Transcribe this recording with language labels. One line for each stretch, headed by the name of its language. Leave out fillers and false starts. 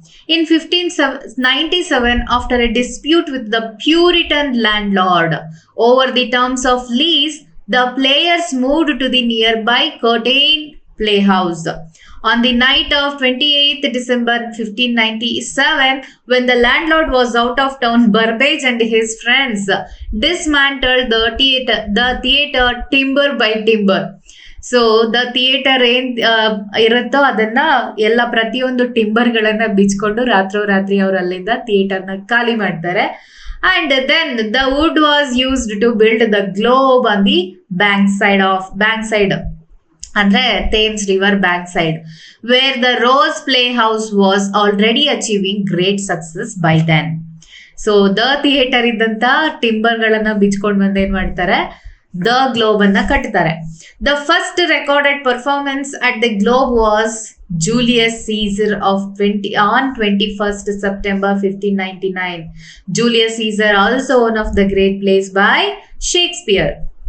English: In 1597, after a dispute with the Puritan landlord over the terms of lease, the players moved to the nearby Curtain Playhouse. On the night of 28th December 1597, when the landlord was out of town, Burbage and his friends dismantled the theatre timber by timber.
Kannada: So the theatre ಏನ್ ಇರುತ್ತೋ ಅದನ್ನ ಎಲ್ಲ ಪ್ರತಿಯೊಂದು ಟಿಂಬರ್ಗಳನ್ನ ಬಿಚ್ಕೊಂಡು ರಾತ್ರಿ ಅವ್ರು ಅಲ್ಲಿಂದ ಥಿಯೇಟರ್ನ ಖಾಲಿ ಮಾಡ್ತಾರೆ.
English: And then the wood was used to build the Globe on the bank side ಅಂದ್ರೆ Thames river bank side, where the Rose playhouse was already achieving great success by then.
Kannada: So the theatre ಇದ್ದಂತ timber ಗಳನ್ನ ಬಿಚ್ಕೊಂಡ್ ಬಂದು ಏನ್ ಮಾಡ್ತಾರೆ, the globe ಅನ್ನ ಕಟ್ತಾರೆ.
English: The first recorded performance at the Globe was Julius Caesar on 21st September 1599. Julius Caesar, also one of the great plays by Shakespeare.